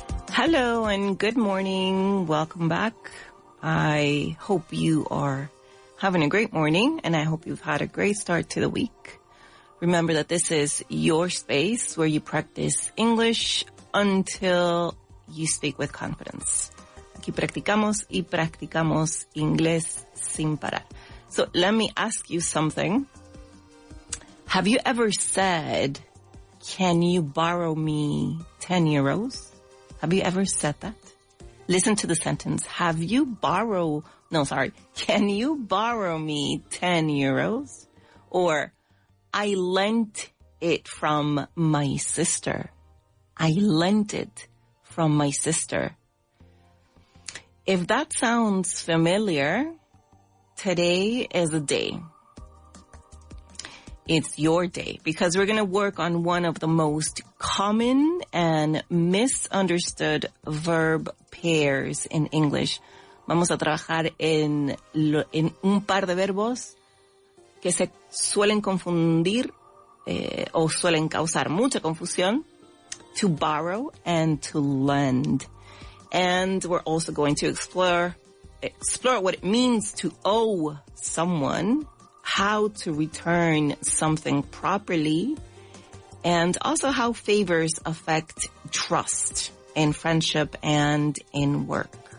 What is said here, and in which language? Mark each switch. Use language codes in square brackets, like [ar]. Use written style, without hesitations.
[en] Hello and good morning. Welcome back. I hope you are having a great morning and I hope you've had a great start to the week. Remember that this is your space where you practice English until you speak with confidence. [es] Aquí practicamos y practicamos inglés sin parar. [en] So let me ask you something. Have you ever said, can you borrow me 10 euros? Have you ever said that? Listen to the sentence. Can you borrow me 10 euros? Or, I lent it from my sister. I lent it from my sister. If that sounds familiar, today is a day. It's your day because we're going to work on one of the most common and misunderstood verb pairs in English. [es] Vamos a trabajar en un par de verbos que se suelen confundir o suelen causar mucha confusión. [en] To borrow and to lend. And we're also going to explore what it means to owe someone, how to return something properly, and also how favors affect trust in friendship and in work.